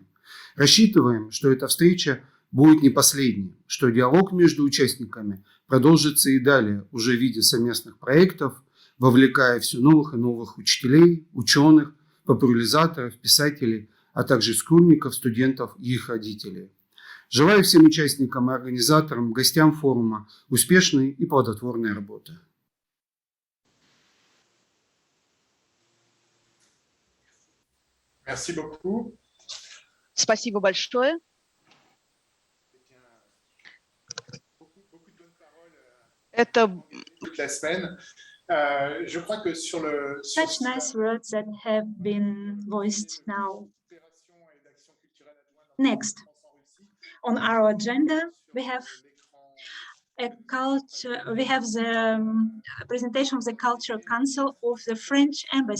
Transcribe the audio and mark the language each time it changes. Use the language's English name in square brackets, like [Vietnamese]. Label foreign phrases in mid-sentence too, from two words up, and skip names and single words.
[Russian] Рассчитываем, что эта встреча будет не последней, что диалог между участниками продолжится и далее, уже в виде совместных проектов, вовлекая все новых и новых учителей, ученых, популяризаторов, писателей, а также школьников, студентов и их родителей. Желаю всем участникам и организаторам, гостям форума успешной и плодотворной работы. [French] Merci beaucoup. [Russian] Спасибо большое. Это [French] La semaine. Je crois que sur le [English] Such nice words that have been voiced now. Next, on our agenda, we have a we have the presentation of the Cultural Council of the French Embassy.